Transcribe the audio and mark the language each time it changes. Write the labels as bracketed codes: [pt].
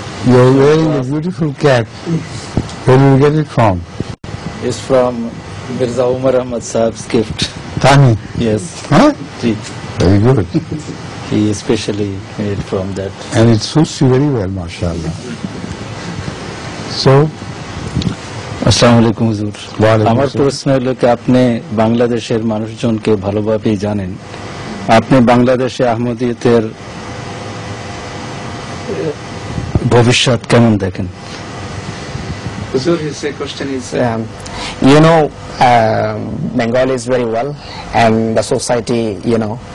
[en] You're wearing a beautiful cap. Where did you get it from? It's from Mirza Umar Ahmad Saab's gift. Tani? Yes. Huh? Ji. Very good. He especially made from that. And it suits you very well, mashallah. So, [bn] আসসালামু আলাইকুম হুজুর। ওয়ালাইকুম আমার আসসালাম। প্রশ্ন হলো কি, আপনি বাংলাদেশের মানুষজনকে ভালোভাবেই জানেন, আপনি বাংলাদেশে আহমদিয়তের ভবিষ্যৎ কেমন দেখেন? [en] Huzur, his question is, you know, Bengalis very well, and the society, you know.